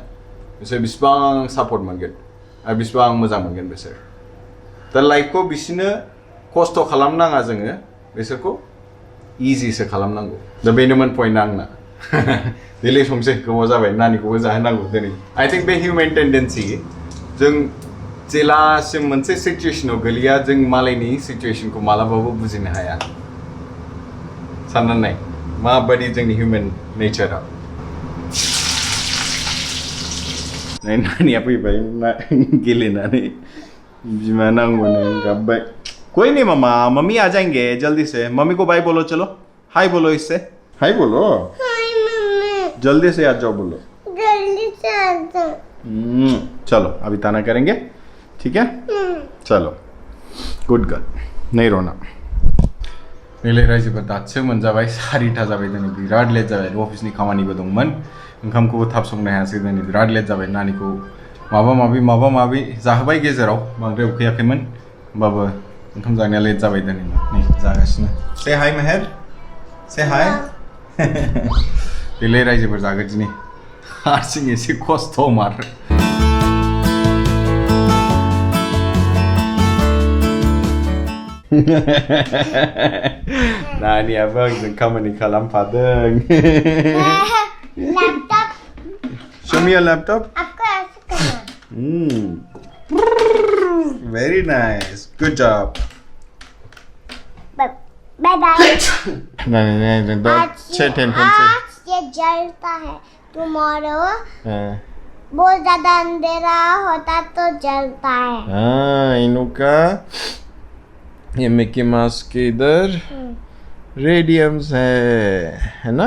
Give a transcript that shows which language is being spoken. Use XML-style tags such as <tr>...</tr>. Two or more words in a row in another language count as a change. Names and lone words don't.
<brx>बिसोर बिसिबां सापर्ट मोनगोन आरो बिसिबां मोजां मोनगोन बिसोर दा लाइफखौ बिसोरनो खस्थ' खालामनाङा जोङो बिसोरखौ इजिसो खालामनांगौ दा बेनोमोन पइन्टआ आंना दिनै संसै गोबाव जाबाय नानिखौबो जाहोनांगौ दिनै</brx> <en>I think</en> <brx>बे</brx> <en>human tendency</en> <brx>जों जेलासिम मोनसे सिचुएसनाव गोलैया जों मालायनि सिचुएसनखौ मालाबाबो बुजिनो हाया साननानै नाय माबायदि जोंनि</brx> <en>human nature</en> <brx>नानिया फैबाय गेलेनानै बिमा नांगौनो गाबबाय</brx> <hi>कोई नहीं मामा मम्मी आ जाएंगे जल्दी से मम्मी को बाय बोलो चलो हाय बोलो इससे हाय बोलो हाय मम्मी जल्दी से आ जाओ बोलो जल्दी से आ जाओ चलो अभी ताना करेंगे ठीक है चलो</hi> <en>good girl</en> <hi>नहीं रोना</hi> <brx>नैलाय रायजोफोर दासो मोनजाबाय 4टा जाबाय दिनै बिराद लेट जाबाय अफिसनि खामानिबो दंमोन ओंखामखौबो थाब संनो हायासै दिनै बिराद लेट जाबाय नानिखौ माबा माबि जाहोबाय गेजेराव बांद्राय उखैयाखैमोन होमबाबो ओंखाम जानाया लेट जाबाय दिनै नै जागासिनो</brx> <en>say hi</en> <brx>मेहेर</brx> <en>say hi</en> <brx>नैलाय रायजोफोर जागोन दिनै हारसिं एसे खस्थ' मार नानियाबो आंजों खामानि खालामफादों</brx> <en>लैपटॉप Show me your laptop.</en> <hi>आपको ऐसे करना</hi> <en>Very nice. Good job. bye bye</en> <hi>नहीं अच्छे टेलीफोन से आज ये जलता है टुमारो बहुत ज्यादा अंधेरा होता तो जलता है हाँ इनका ये मिकी माउस के इधर रेडियम्स है ना</hi>